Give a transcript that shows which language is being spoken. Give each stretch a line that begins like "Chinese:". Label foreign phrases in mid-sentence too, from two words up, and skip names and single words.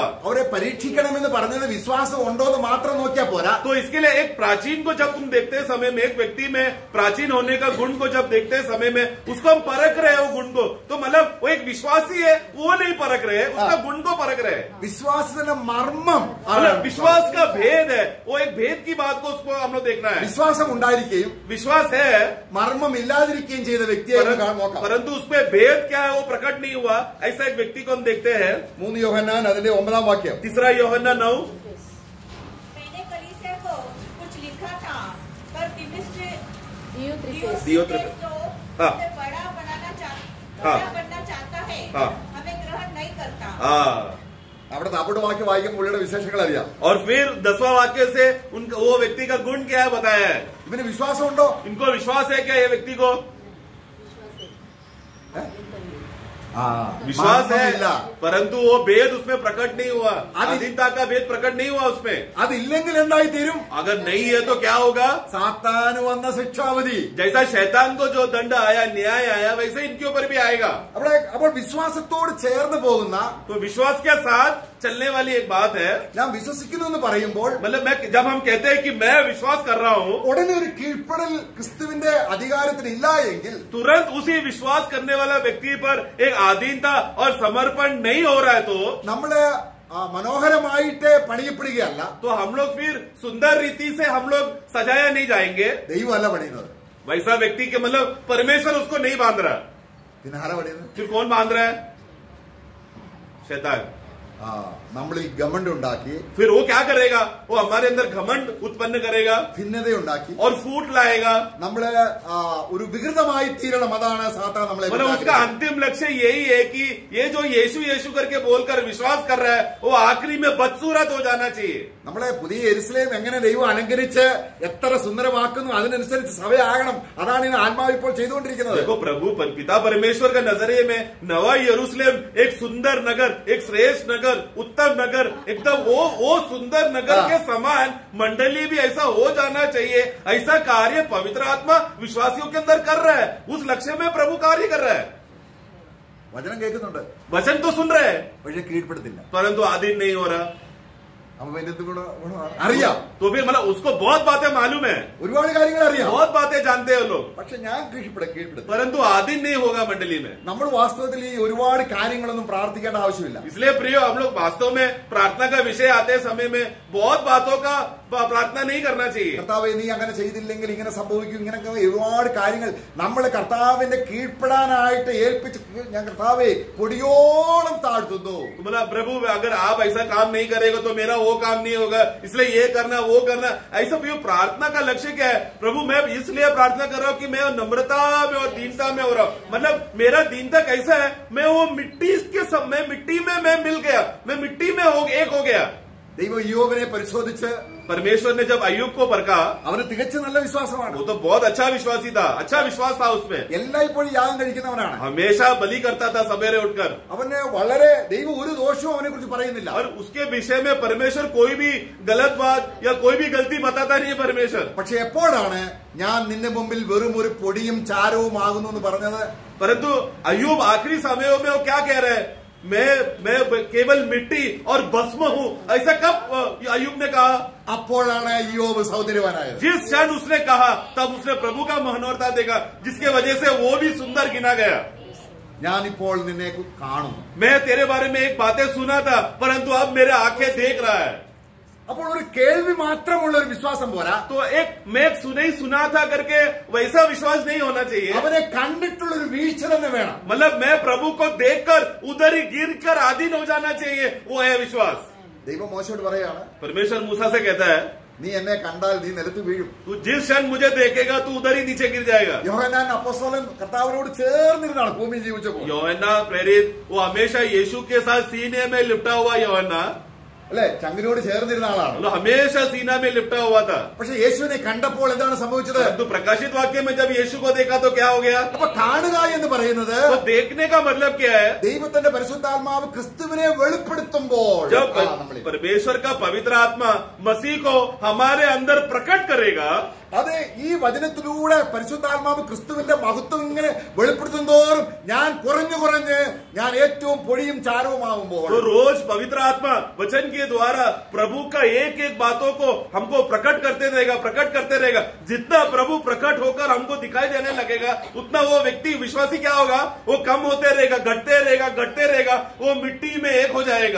Malayalam: അവരെ പരീക്ഷിക്കണമെന്ന് പറഞ്ഞത് വിശ്വാസം ഉണ്ടോ എന്ന് മാത്രം നോക്കിയാൽ പോരാ.
Hindi: तो इसके लिए एक प्राचीन को जब तुम देखते समय में, एक व्यक्ति में प्राचीन होने का गुण को जब देखते समय में उसको हम परख रहे हैं, वो गुण को, तो मतलब वो एक विश्वासी है, वो नहीं परख रहे हैं, उसका गुण को परख रहे हैं।
Malayalam: വിശ്വാസത്തിന്റെ മർമ്മം,
Hindi: विश्वास का भेद है, वो एक भेद की बात को उसको हम लोग देखना है।
Malayalam: വിശ്വാസം ഉണ്ടായിരിക്കുകയും
Hindi: विश्वास है
Malayalam: മർമ്മം ഇല്ലാതിരിക്കുകയും ചെയ്ത വ്യക്തിയെ നോക്കാം.
Hindi: परंतु उसमें भेद क्या है वो प्रकट नहीं हुआ, ऐसा एक व्यक्ति को हम देखते हैं।
Malayalam: 3 യോഹന്നാൻ അതിന്റെ 9 വാക്യം.
Hindi: 3 यूहन्ना 9, मैंने कलीसिया को कुछ लिखा था, पर दियोत्रिफेस दियोत्रिफेस जो हाँ। हमें बड़ा हाँ। बनना चाहता है, हाँ। हमें ग्रहण नहीं करता। हाँ।
Malayalam: അവിടെ താപ്പോട്ട് വാക്യം വായിക്കുമ്പോൾ പുള്ളിയുടെ വിശേഷങ്ങൾ അറിയാം.
Hindi: और फिर 10वां वाक्य से उनका वो व्यक्ति का गुण क्या है बताया है।
Malayalam: ഇവന് വിശ്വാസമുണ്ടോ?
Hindi: इनको विश्वास है क्या ये व्यक्ति को? विश्वास है
Malayalam: മർമ്മമില്ല.
Hindi: परंतु वो भेद उसमें प्रकट नहीं हुआ, आदि- अधीनता का भेद प्रकट नहीं हुआ उसमें।
Malayalam: അതില്ലെങ്കിൽ എന്തായി തീരും?
Hindi: अगर नहीं है तो क्या होगा?
Malayalam: സാത്താന് വന്ന ശിക്ഷാവധി.
Hindi: जैसा शैतान को जो दंड आया, न्याय आया, वैसे इनके ऊपर भी आएगा।
Malayalam: അപ്പോൾ വിശ്വാസത്തോട് ചേർന്ന് പോകുന്ന,
Hindi: तो विश्वास के साथ चलने वाली एक बात है,
Malayalam: ഞാൻ വിശ്വസിക്കുന്നു എന്ന് പറയുമ്പോൾ
Hindi: मतलब मैं जब हम कहते हैं कि मैं विश्वास कर रहा हूँ,
Malayalam: ഉടനെ ഒരു കീഴ്പ്പെടൽ ക്രിസ്തുവിന്റെ അധികാരത്തിന് ഇല്ല എങ്കിൽ
Hindi: तुरंत उसी विश्वास करने वाला व्यक्ति पर एक आधीनता और समर्पण नहीं हो रहा है, तो
Malayalam: നമ്മള് മനോഹരമായിട്ട് പണിയപ്പെടുകയല്ല,
Hindi: तो हम लोग फिर सुंदर रीति से हम लोग सजाया नहीं जाएंगे।
Malayalam: ദൈവമല്ല പണിയുന്നത്.
Hindi: वैसा व्यक्ति के मतलब परमेश्वर उसको नहीं बांध रहा,
Malayalam: പിന്നെ ആരാ പണിയുന്നത്?
Hindi: फिर कौन बांध रहा है? शैतान।
Malayalam: നമ്മൾ ഈ ഗമണ്ട് ഉണ്ടാക്കി,
Hindi: फिर वो क्या करेगा? वो हमारे अंदर घमंड उत्पन्न करेगा
Malayalam: ഭിന്നതയുണ്ടാക്കി,
Hindi: और फूट लाएगा।
Malayalam: നമ്മള് ഒരു വികൃതമായി തീരണം. അതാണ് സാത്താൻ നമ്മളെ
Hindi: मतलब उसका अंतिम लक्ष्य यही है कि ये जो यीशु यीशु करके बोलकर विश्वास कर रहा है, वो आखिरी में बदसूरत हो जाना चाहिए।
Malayalam: നമ്മളെ പുതിയ യെരുശലേം എങ്ങനെ ദൈവം അലങ്കരിച്ച് എത്ര സുന്ദരമാക്കുന്നു അതിനനുസരിച്ച് സഭയാകണം. അതാണ് ഈ ആത്മാവ് ഇപ്പോൾ ചെയ്തുകൊണ്ടിരിക്കുന്നത്.
Hindi: देखो प्रभु पिता परमेश्वर का नजरिए में नवा यरूशलेम एक सुंदर नगर, एक श्रेष्ठ नगर, उत्तम नगर, एकदम वो सुंदर नगर के समान मंडली भी ऐसा हो जाना चाहिए। ऐसा कार्य पवित्र आत्मा विश्वासियों के अंदर कर रहा है, उस लक्ष्य में प्रभु कार्य कर रहा है।
Malayalam: വചനം കേൾക്കുന്നുണ്ട്,
Hindi: वचन तो सुन रहे हैं
Malayalam: പക്ഷെ കീഴ്പ്പെടുത്തില്ല.
Hindi: परंतु अधीन नहीं हो रहा।
Malayalam: അപ്പൊ പിന്നെ എന്ത് ഗുണമാണ്? അറിയാം,
Hindi: तो फिर मतलब उसको बहुत बातें मालूम है,
Malayalam: ഒരുപാട് കാര്യങ്ങൾ അറിയാം,
Hindi: बहुत बातें जानते हैं लोग,
Malayalam: പക്ഷെ ഞാൻ കീഴ്പ്പെടുത്തി.
Hindi: परंतु अधीन नहीं होगा मंडली में।
Malayalam: നമ്മൾ വാസ്തവത്തിൽ ഈ ഒരുപാട് കാര്യങ്ങളൊന്നും പ്രാർത്ഥിക്കേണ്ട ആവശ്യമില്ല.
Hindi: इसलिए प्रियो, हम लोग वास्तव में प्रार्थना का विषय आते समय में बहुत बातों का प्रार्थना नहीं करना चाहिए।
Malayalam: കർത്താവെ നീ അങ്ങനെ ചെയ്തില്ലെങ്കിൽ ഇങ്ങനെ സംഭവിക്കും, ഇങ്ങനെയൊക്കെ ഒരുപാട് കാര്യങ്ങൾ നമ്മൾ കർത്താവിന്റെ കീഴ്പ്പെടാനായിട്ട് ഏൽപ്പിച്ച് ഞാൻ കർത്താവെ പൊടിയോളം താഴ്ത്തുന്നു.
Hindi: बोला प्रभु अगर आप ऐसा काम नहीं करेगा तो मेरा वो काम नहीं होगा, इसलिए ये करना वो करना। ऐसा प्रार्थना का लक्ष्य क्या है? प्रभु मैं इसलिए प्रार्थना कर रहा हूँ कि मैं नम्रता में और दीनता में हो रहा हूँ। मतलब मेरा दीनता कैसा है? मैं वो मिट्टी के समय मिट्टी में मैं मिल गया, मैं मिट्टी में एक हो गया।
Malayalam: ദൈവം യോബിനെ പരിശോധിച്ച്
Hindi: परमेश्वर ने जब अय्यूब को परखा,
Malayalam: അവന് തികച്ച നല്ല വിശ്വാസമാണ്.
Hindi: वो तो बहुत अच्छा विश्वासी था, अच्छा विश्वास था उसमें,
Malayalam: എല്ലായ്പ്പോഴും യാഗം കഴിക്കുന്നവനാണ്.
Hindi: हमेशा बलि करता था सवेरे उठकर,
Malayalam: അവന് വളരെ ദൈവം ഒരു ദോഷവും അവനെ കുറിച്ച് പറയുന്നില്ല.
Hindi: और उसके विषय में परमेश्वर कोई भी गलत बात या कोई भी गलती बताता नहीं है परमेश्वर।
Malayalam: പക്ഷെ എപ്പോഴാണ് ഞാൻ നിന്റെ മുമ്പിൽ വെറും ഒരു പൊടിയും ചാരവും ആകുന്നു എന്ന് പറഞ്ഞത്?
Hindi: परंतु अय्यूब आखिरी समयों में वो क्या कह रहे हैं? मैं केवल मिट्टी और भस्म हूँ, ऐसा कब अय्यूब ने कहा?
Malayalam: അപ്പോഴാണ് യോബ് സൗന്ദര്യവാനായത്.
Hindi: जिस क्षण उसने कहा तब उसने प्रभु का मनोहरता देखा, जिसके वजह से वो भी सुंदर गिना गया।
Malayalam: ഞാനിപ്പോൾ നിന്നെ കാണും.
Hindi: मैं तेरे बारे में एक बातें सुना था, परंतु अब मेरे आंखें देख रहा है।
Malayalam: അപ്പോൾ ഒരു കേൾവി മാത്രമുള്ള ഒരു വിശ്വാസം പോരാ.
Hindi: तो एक मैं सुने ही सुना था करके वैसा विश्वास नहीं होना चाहिए।
Malayalam: അവനെ കണ്ടിട്ടുള്ള ഒരു വീഴ്ച തന്നെ വേണം.
Hindi: मतलब मैं प्रभु को देखकर उधर ही गिर कर अधीन हो जाना चाहिए, वो है विश्वास।
Malayalam: ദൈവം മോശയോട് പറയാണ്,
Hindi: परमेश्वर मूसा से कहता है
Malayalam: നീ എന്നെ കണ്ടാൽ നീ നിലത്ത് വീഴും.
Hindi: तू जिस क्षण मुझे देखेगा तू उधर ही नीचे गिर जाएगा।
Malayalam: യോഹന്നാൻ അപ്പോസ്തലൻ കർത്താവിനോട് ചേർന്നിരുന്നാണ് ഭൂമി ജീവിച്ചപ്പോൾ.
Hindi: യോഹन्ना प्रेरित वो हमेशा यीशु के साथ सीने में लिपटा हुआ യോഹन्ना,
Malayalam: അല്ലെ, ചങ്കിനോട് ചേർന്നിരുന്ന ആളാണ്.
Hindi: वो हमेशा सीना में लिपटा हुआ था।
Malayalam: പക്ഷെ യേശുവിനെ കണ്ടപ്പോൾ എന്താണ് സംഭവിച്ചത്?
Hindi: तो प्रकाशित वाक्य में जब यीशु को देखा तो क्या हो गया?
Malayalam: അപ്പൊ കാണുക എന്ന് പറയുന്നത്
Hindi: तो देखने का मतलब क्या है?
Malayalam: ദൈവത്തിന്റെ പരിശുദ്ധാത്മാവ് ക്രിസ്തുവിനെ വെളിപ്പെടുത്തുമ്പോൾ
Hindi: जब परमेश्वर का पवित्र आत्मा मसीह को हमारे अंदर प्रकट करेगा,
Malayalam: അതെ, ഈ വചനത്തിലൂടെ പരിശുദ്ധാത്മാവ് ക്രിസ്തുവിന്റെ മഹത്വം ഇങ്ങനെ വെളിപ്പെടുത്തും തോറും ഞാൻ കുറഞ്ഞ് ഞാൻ ഏറ്റവും പൊടിയും ചാരവുമാകുമ്പോൾ
Hindi: तो रोज पवित्र आत्मा वचन के द्वारा प्रभु का एक एक बातों को हमको प्रकट करते रहेगा। जितना प्रभु प्रकट होकर हमको दिखाई देने लगेगा, उतना वो व्यक्ति विश्वासी क्या होगा? वो कम होते रहेगा, घटते रहेगा, वो मिट्टी में एक हो जाएगा।